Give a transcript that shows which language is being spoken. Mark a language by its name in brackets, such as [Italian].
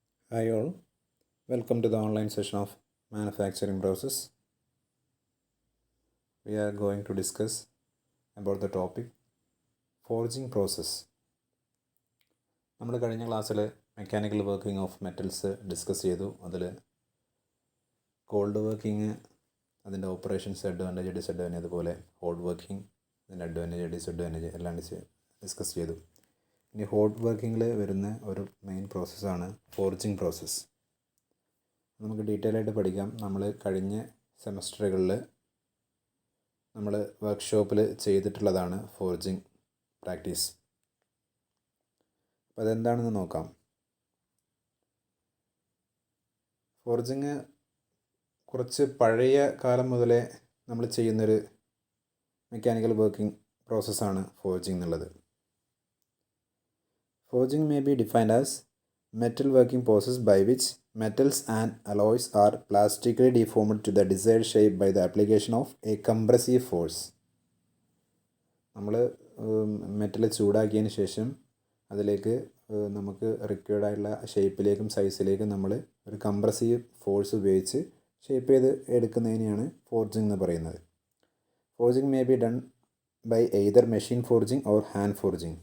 [English] Hi all, welcome to the online session of manufacturing process. We are going to discuss about the topic forging process. [Malayalam] നമ്മൾ കഴിഞ്ഞ ക്ലാസ്സിൽ mechanical working of metals discuss ചെയ്തു. അതിൽ cold working, അതിൻ്റെ operations, advantage, disadvantage, അതുപോലെ hot working, അതിൻ്റെ advantage, disadvantage എല്ലാം discuss ചെയ്തു. ഇനി ഹോട്ട് വർക്കിങ്ങിൽ വരുന്ന ഒരു മെയിൻ പ്രോസസ്സാണ് ഫോർജിങ് പ്രോസസ്സ്. നമുക്ക് ഡീറ്റെയിൽ ആയിട്ട് പഠിക്കാം. നമ്മൾ കഴിഞ്ഞ സെമസ്റ്ററുകളിൽ നമ്മൾ വർക്ക്ഷോപ്പിൽ ചെയ്തിട്ടുള്ളതാണ് ഫോർജിങ് പ്രാക്ടീസ്. അപ്പോൾ അതെന്താണെന്ന് നോക്കാം. ഫോർജിങ് കുറച്ച് പഴയ കാലം മുതലേ നമ്മൾ ചെയ്യുന്നൊരു മെക്കാനിക്കൽ വർക്കിംഗ് പ്രോസസ്സാണ് ഫോർജിങ് എന്നുള്ളത്. [English] Forging may be defined as metal working process by which metals and alloys are plastically deformed to the desired shape by the application of a compressive force. [Malayalam] നമ്മൾ metal ചൂടാക്കിയതിന് ശേഷം അതിലേക്ക് നമുക്ക് required ആയിട്ടുള്ള ഷേപ്പിലേക്കും സൈസിലേക്കും നമ്മൾ ഒരു compressive force ഉപയോഗിച്ച് shape ചെയ്ത് എടുക്കുന്നതിനെയാണ് forging എന്ന് പറയുന്നത്. [English] Forging may be done by either machine forging or hand forging.